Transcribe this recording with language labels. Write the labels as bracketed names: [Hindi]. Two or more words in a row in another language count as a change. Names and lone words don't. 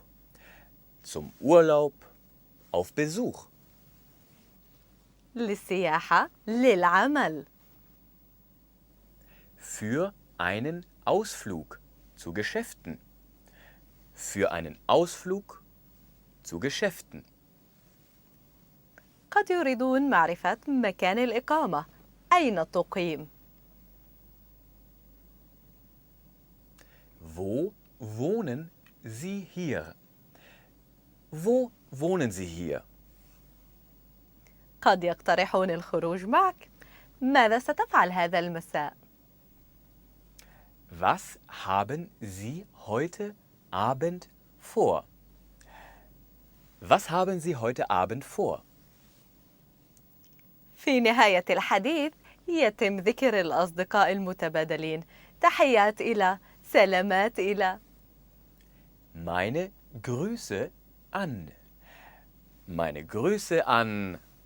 [German] Zum Urlaub auf Besuch. [Arabic] للسياحة، للعمل. [German] Für einen Ausflug zu Geschäften. Für einen Ausflug zu Geschäften. [Arabic] قد يريدون معرفة مكان الإقامة. أين تقيم؟ [German] Wo wohnen Sie hier? Wo wohnen Sie hier? [Arabic] قد يقترحون الخروج معك. ماذا ستفعل هذا المساء؟ [German] Was haben Sie heute Abend vor? Was haben Sie heute Abend vor? [Arabic] في نهاية الحديث يتم ذكر الأصدقاء المتبادلين. تحيات إلى، سلامات إلى. [German] Meine Grüße an. Meine Grüße an.